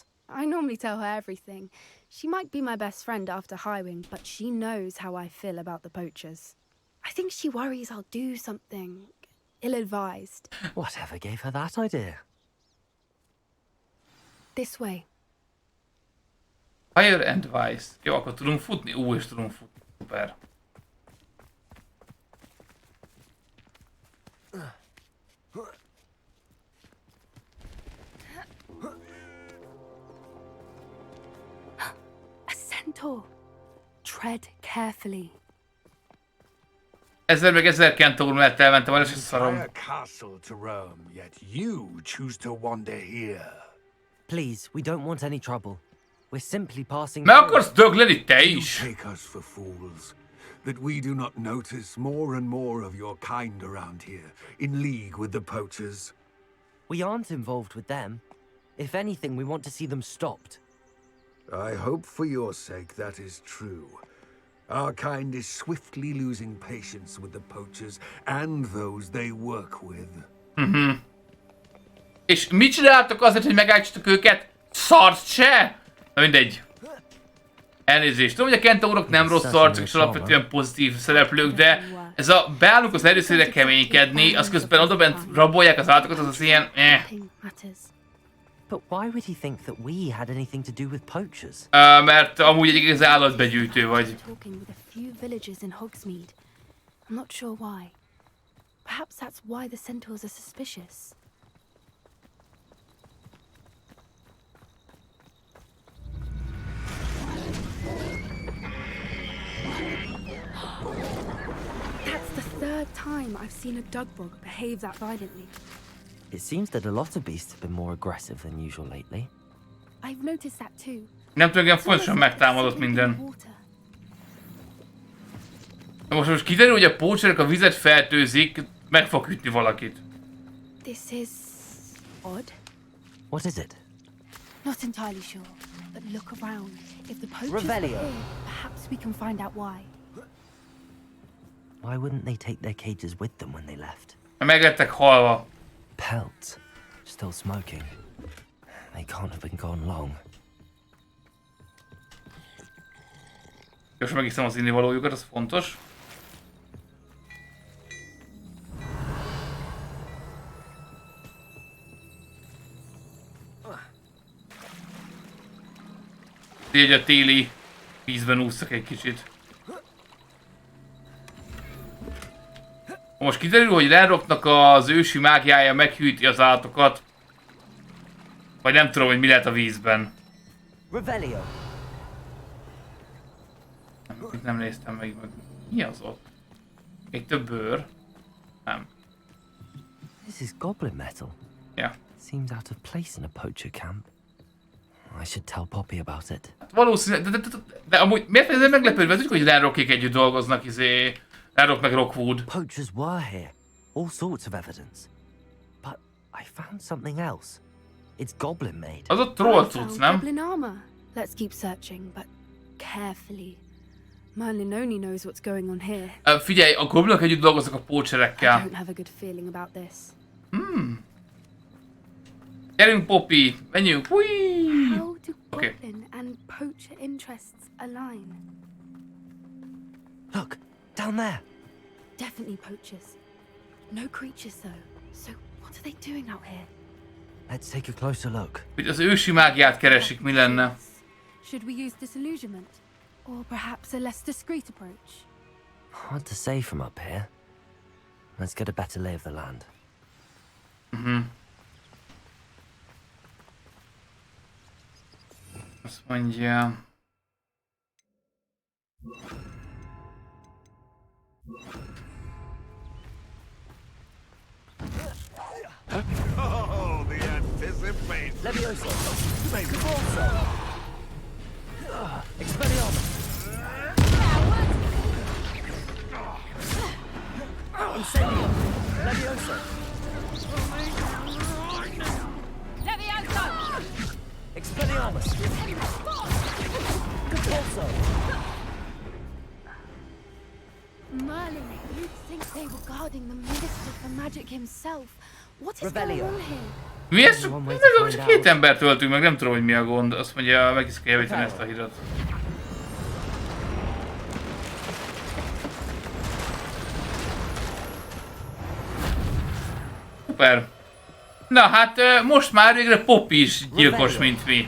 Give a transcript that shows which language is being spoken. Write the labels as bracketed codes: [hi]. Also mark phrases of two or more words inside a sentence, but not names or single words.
[en] I normally tell her everything. She might be my best friend after Highwing, but she knows how I feel about the poachers. I think she worries I'll do something ill-advised. Whatever gave her that idea? This way. Fire and Vice. [hu] Jó, akkor tudunk futni? És tudunk futni. Szuper. [en] A centaur. Tread carefully. [hu] 1000 meg 1000 kentaur mellett elmentem, el is szarom. [en] Castle to Rome, yet you choose to wander here. Please, we don't want any trouble. We're simply passing. [hu] Meg akarsz dögleni te is? [en] Take us for fools, that we do not notice more and more of your kind around here, in league with the poachers. We aren't involved with them. If anything, we want to see them stopped. I hope for your sake that is true. Our kind is swiftly losing patience with the poachers and those they work with. [hu] És mit csináltok azért, hogy megállítsatok őket? Szart se? Na mindegy. Elnézést. Tudom, hogy a kentaurok nem rossz arcok és alapvetően pozitív szereplők, de ez a beállunk az erőszére keménykedni, az közben odabent rabolják az állatokat, az ilyen [en] But why would he think that we had anything to do with poachers? [hu] Mert amúgy egy igaz állatbegyűjtő vagy. [en] I'm not sure why. Perhaps that's why the centaurs are suspicious. That's the third time I've seen a dugbog behave that violently. It seems that a lot of beasts have been more aggressive than usual lately. I've noticed that too. [hu] Nem tudom, igen, fontosan megtámadott minden. Most kiderül, hogy a poacherek a vizet fertőzik, meg fog ütni valakit. [en] This is odd. What is it? Not entirely sure, but look around. If the poachers are here, perhaps we can find out why. Why wouldn't they take their cages with them when they left? [hu] Meg lettek halva. [en] Pelts. Still smoking. They can't have been gone long. [hu] Most megiszem az innivalójukat, az fontos. Így a téli vízben úsztak egy kicsit. Most kiderül, hogy Renrocknak az ősi mágiája meghűti az állatokat. Vagy nem tudom, hogy mi lehet a vízben. Nem néztem meg. Mi az ott? Még több bőr. Nem. [en] This is goblin metal. Yeah. Seems out of place in a poacher camp. I should tell Poppy about it. [hu] Valószínűleg, de amúgy miért ezzel meglepődve? Tudjuk, hogy Lenrockék együtt dolgoznak, Lenrock meg Rockwood. [en] Poachers were here. All sorts of evidence. But I found something else. It's goblin made. [hu] Az ott troll cucc, nem? [en] Goblin armor. Let's keep searching, but carefully. Merlin only knows what's going on here. [hu] Figyelj, a goblinok együtt dolgoznak a pócserekkel. [en] I don't have a good feeling about this. [hu] Gyerünk, Poppy! Menjünk! Hui! [en] How do goblin and poacher interests align? Look, down there. Definitely poachers. No creatures though. So what are they doing out here? Let's take a closer look. [hu] Hogy az ősi mágiát keresik, mi lenne? [en] Should we use disillusionment? Or perhaps a less discreet approach? Hard to say from up here. Let's get a better lay of the land. [hu] Azt mondja... [en] Oh, the anticipation. Levioso. Convulso. Expelliarmus. Incendio. Levioso. Levioso! Expelliarmus. Convulso. Merlin, you'd think they were guarding the Minister for Magic himself. What is Revelio. going on here? [hu] Mi ez? Csak két embert öltünk meg, nem tudom, hogy mi a gond. Azt mondja, meg is kell javítani ezt a hírat. Szuper. Na hát most már végre Poppy is gyilkos, mint mi.